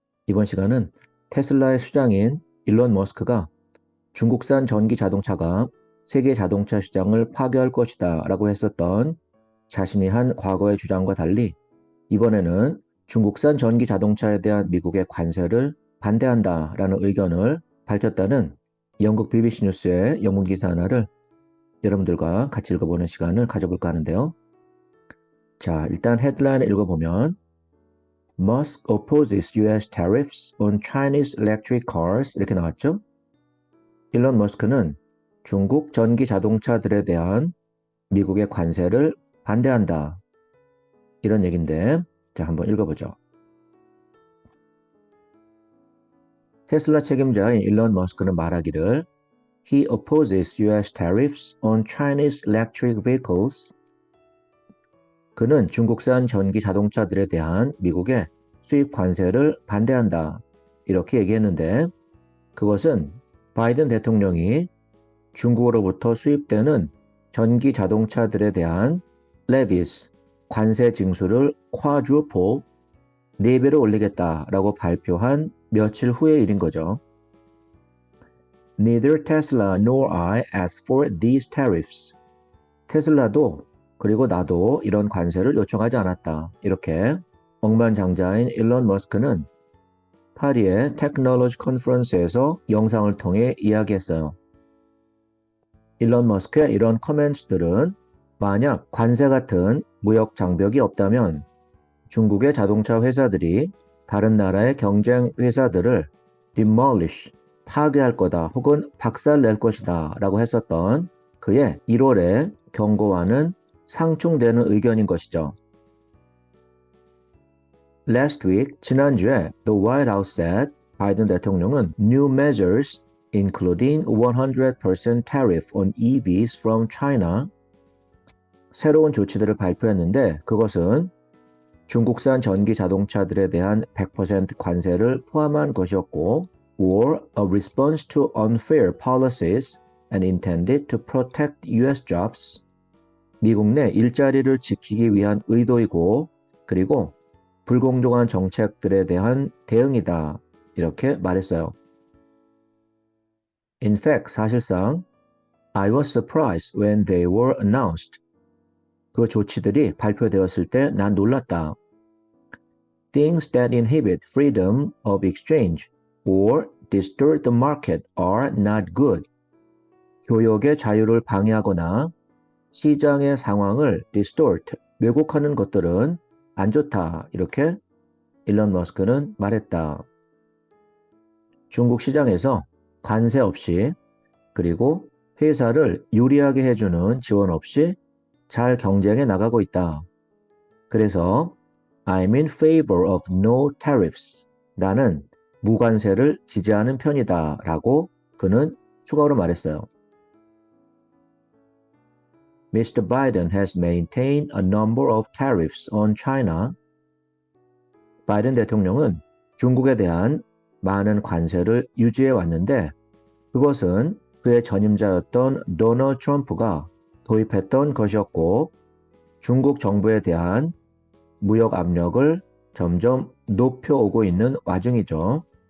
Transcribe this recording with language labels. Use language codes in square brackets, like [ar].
[ko] 이번 시간은 테슬라의 수장인 일론 머스크가 중국산 전기 자동차가 세계 자동차 시장을 파괴할 것이다 라고 했었던 자신이 한 과거의 주장과 달리 이번에는 중국산 전기 자동차에 대한 미국의 관세를 반대한다 라는 의견을 밝혔다는 영국 BBC 뉴스의 영문 기사 하나를 여러분들과 같이 읽어보는 시간을 가져볼까 하는데요. 자, 일단 헤드라인을 읽어보면 [en] Musk opposes US tariffs on Chinese electric cars [ko] 이렇게 나왔죠. 일론 머스크는 중국 전기 자동차들에 대한 미국의 관세를 반대한다. 이런 얘기인데 자, 한번 읽어보죠. 테슬라 책임자인 일론 머스크는 말하기를 [en] He opposes US tariffs on Chinese electric vehicles. [ko] 그는 중국산 전기 자동차들에 대한 미국의 수입 관세를 반대한다. 이렇게 얘기했는데 그것은 바이든 대통령이 중국으로부터 수입되는 전기 자동차들에 대한 레비스, 관세 징수를 쿼드루플 4배로 올리겠다라고 발표한 며칠 후의 일인 거죠. [en] Neither Tesla nor I asked for these tariffs. [ko] 테슬라도 그리고 나도 이런 관세를 요청하지 않았다. 이렇게 억만장자인 일론 머스크는 파리의 테크놀로지 컨퍼런스에서 영상을 통해 이야기했어요. 일론 머스크의 이런 코멘트들은 만약 관세 같은 무역 장벽이 없다면 중국의 자동차 회사들이 다른 나라의 경쟁 회사들을 demolish, 파괴할 거다 혹은 박살낼 것이다 라고 했었던 그의 1월의 경고와는 상충되는 의견인 것이죠. [en] Last week, [ko] 지난주에 [en] The White House said [ko] 바이든 대통령은 [en] new measures including 100% tariff on EVs from China [ko] 새로운 조치들을 발표했는데 그것은 중국산 전기 자동차들에 대한 100% 관세를 포함한 것이었고 [en] or a response to unfair policies and intended to protect US jobs [ko] 미국 내 일자리를 지키기 위한 의도이고 그리고 불공정한 정책들에 대한 대응이다. 이렇게 말했어요. [en] In fact, [ko] 사실상 [en] I was surprised when they were announced. [ko] 그 조치들이 발표되었을 때 난 놀랐다. [en] Things that inhibit freedom of exchange or distort the market are not good. [ko] 교역의 자유를 방해하거나 시장의 상황을 distort, 왜곡하는 것들은 안 좋다. 이렇게 일론 머스크는 말했다. 중국 시장에서 관세 없이 그리고 회사를 유리하게 해주는 지원 없이 잘 경쟁해 나가고 있다. 그래서 [en] I'm in favor of no tariffs. [ko] 나는 무관세를 지지하는 편이다. 라고 그는 추가로 말했어요. [en] Mr. Biden has maintained a number of tariffs on China. [ko] 바이든 대통령은 중국에 대한 많은 관세를 유지해 왔는데 그것은 그의 전임자였던 도널드 트럼프가 도입했던 것이었고 중국 정부에 대한 무역 압력을 점점 높여오고 있는 와중이죠.